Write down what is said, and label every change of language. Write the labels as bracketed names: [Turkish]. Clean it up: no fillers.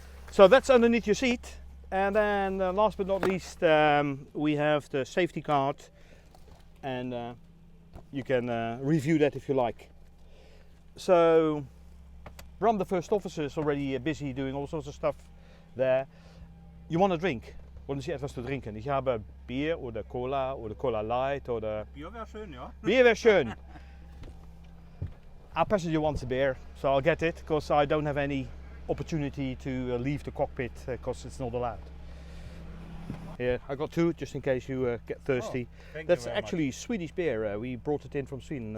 [English] So that's underneath your seat. And then last but not least, we have the safety card, and you can review that if you like. So Bram, the first officer, is already busy doing all sorts of stuff there. You want a drink? [German] Wollen Sie etwas zu trinken? Ich habe Bier oder Cola Light oder... Bier wäre schön, ja. Bier wäre schön. [English] Our passenger wants a beer, so I'll get it, because I don't have any opportunity to leave the cockpit because it's not allowed. Here, I got 2 just in case you get thirsty. That's actually Swedish beer. We brought it in from Sweden.